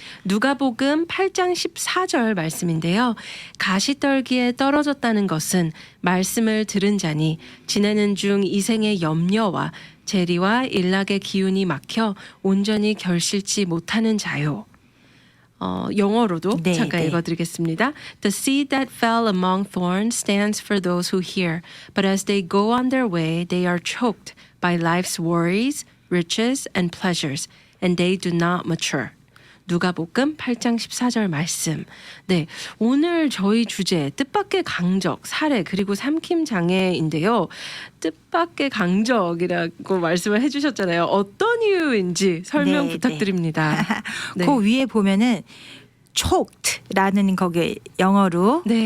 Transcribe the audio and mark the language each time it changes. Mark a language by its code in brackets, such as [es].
[ko] 누가복음 8장 14절 말씀인데요. 가시떨기에 떨어졌다는 것은 말씀을 들은 자니 지내는 중 이생의 염려와 재리와 일락의 기운이 막혀 온전히 결실치 못하는 자요. 영어로도 잠깐 읽어드리겠습니다. [en] The seed that fell among thorns stands for those who hear, but as they go on their way, they are choked by life's worries, riches, and pleasures, and they do not mature. [ko] 누가복음 8장 14절 말씀. 네, 오늘 저희 주제 뜻밖의 강적, 사례 그리고 삼킴 장애인데요. 뜻밖의 강적이라고 말씀을 해주셨잖아요. 어떤 이유인지 설명 부탁드립니다. 그 위에 보면은 choked라는 거기 영어로